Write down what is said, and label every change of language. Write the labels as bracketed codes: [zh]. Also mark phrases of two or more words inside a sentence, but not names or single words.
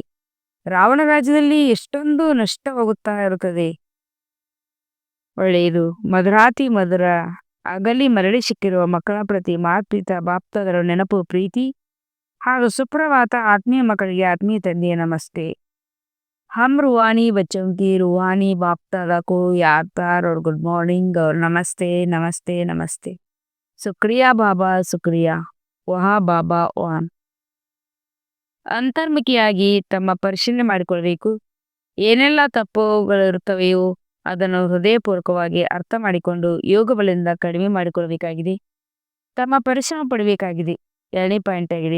[kn] ರಾವಣ ರಾಜ್ಯದಲ್ಲಿ ಎಷ್ಟೊಂದು ನಷ್ಟವಾಗುತ್ತಾ ಇರುತ್ತದೆ. ಒಳ್ಳೆಯದು. ಮಧುರಾತಿ ಮಧುರ ಅಗಲಿ ಮರಳಿ ಸಿಕ್ಕಿರುವ ಮಕ್ಕಳ ಪ್ರತಿ ಮಾತ್ಪಿತ ಬಾಪ್ತಾದರ ನೆನಪು, ಪ್ರೀತಿ ಹಾಗೂ ಸುಪ್ರಭಾತ. ಆತ್ಮೀಯ ಮಕ್ಕಳಿಗೆ ಆತ್ಮೀಯ ತಂದೆಯ ನಮಸ್ತೆ. [hi] हम रूहानी बच्चों की रूहानी बाप दादा को याद प्यार और [en] good morning [hi] और नमस्ते नमस्ते नमस्ते. शुक्रिया बाबा, शुक्रिया. वाह बाबा वाह. [kn] ಅಂತರ್ಮುಖಿಯಾಗಿ ತಮ್ಮ ಪರಿಶೀಲನೆ ಮಾಡಿಕೊಳ್ಬೇಕು. ಏನೆಲ್ಲ ತಪ್ಪುಗಳಿರುತ್ತವೆಯೋ ಅದನ್ನು ಹೃದಯಪೂರ್ವಕವಾಗಿ ಅರ್ಥ ಮಾಡಿಕೊಂಡು ಯೋಗ ಬಲದಿಂದ ಕಡಿಮೆ ಮಾಡಿಕೊಳ್ಬೇಕಾಗಿದೆ. ತಮ್ಮ ಪರಿಶ್ರಮ ಪಡಬೇಕಾಗಿದೆ. 2ನೇ ಪಾಯಿಂಟ್ ಆಗಿದೆ.